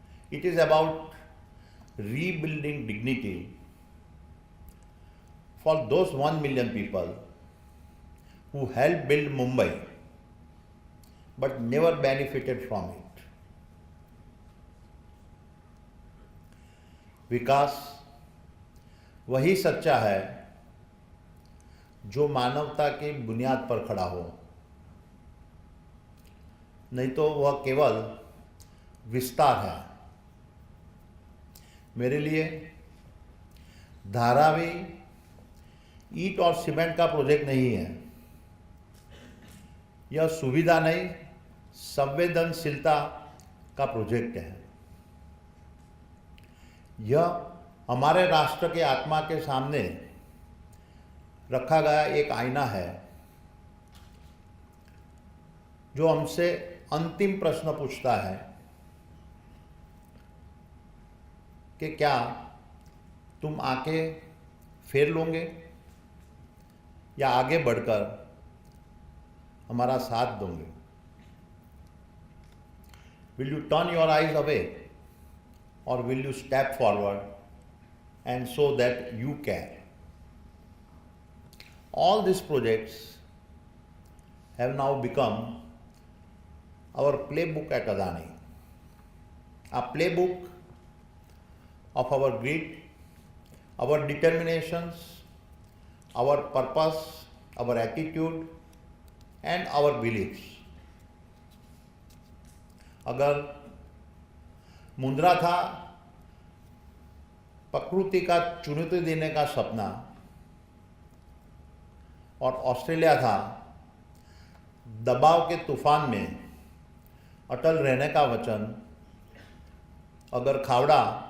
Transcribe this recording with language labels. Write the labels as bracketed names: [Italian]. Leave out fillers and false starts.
[English] It is about rebuilding dignity for those 1 million people who helped build Mumbai but never benefited from it. [Hindi] विकास वही सच्चा है जो मानवता की बुनियाद पर खड़ा हो, नहीं तो वह केवल विस्तार है। मेरे लिए धारावी ईंट और सीमेंट का प्रोजेक्ट नहीं है, यह सुविधा नहीं संवेदनशीलता का प्रोजेक्ट है। यह हमारे राष्ट्र के आत्मा के सामने रखा गया एक आईना है जो हमसे अंतिम प्रश्न पूछता है कि क्या तुम आके फेर लोगे या आगे बढ़कर हमारा साथ दोगे? [English] Will you turn your eyes away or will you step forward and show that you care? All these projects have now become our playbook at Adani, a playbook of our grit, our determinations, our purpose, our attitude and our beliefs. [Hindi] अगर मुंद्रा था प्रकृति का चुनौती देने का सपना और Australia था दबाव के तूफान में अटल रहने का वचन, अगर खावड़ा